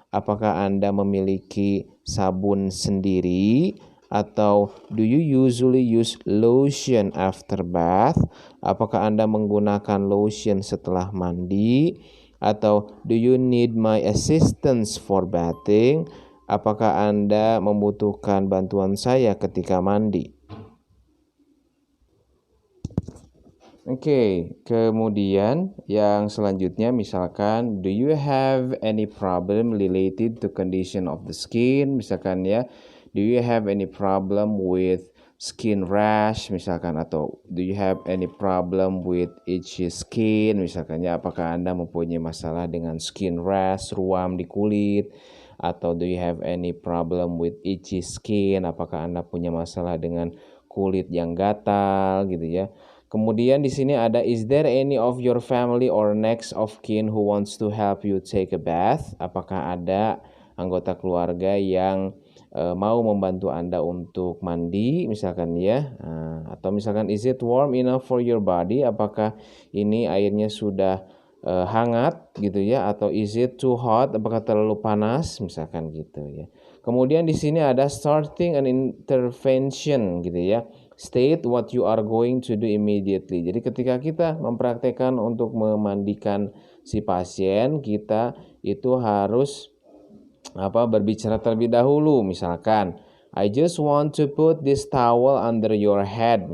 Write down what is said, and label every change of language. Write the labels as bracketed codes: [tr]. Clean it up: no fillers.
[id] Apakah Anda memiliki sabun sendiri? [en] Atau do you usually use lotion after bath? [id] Apakah Anda menggunakan lotion setelah mandi? [en] Atau do you need my assistance for bathing? [id] Apakah Anda membutuhkan bantuan saya ketika mandi? [en] Oke, [id] kemudian yang selanjutnya misalkan [en] do you have any problem related to condition of the skin? [id] Misalkan ya, [en] do you have any problem with skin rash [id] misalkan, atau [en] do you have any problem with itchy skin [id] misalkan ya, apakah Anda mempunyai masalah dengan skin rash, ruam di kulit, atau [en] do you have any problem with itchy skin, [id] apakah Anda punya masalah dengan kulit yang gatal gitu ya. Kemudian di sini ada [en] is there any of your family or next of kin who wants to help you take a bath? [id] Apakah ada anggota keluarga yang mau membantu Anda untuk mandi misalkan ya. Atau misalkan [en] is it warm enough for your body? [id] Apakah ini airnya sudah hangat gitu ya, atau [en] is it too hot? [id] Apakah terlalu panas misalkan gitu ya. Kemudian di sini ada [en] starting an intervention [id] gitu ya. [en] State what you are going to do immediately. [id] Jadi ketika kita mempraktekkan untuk memandikan si pasien, kita itu harus berbicara terlebih dahulu. [en] Misalkan, I just want to put this towel under your head.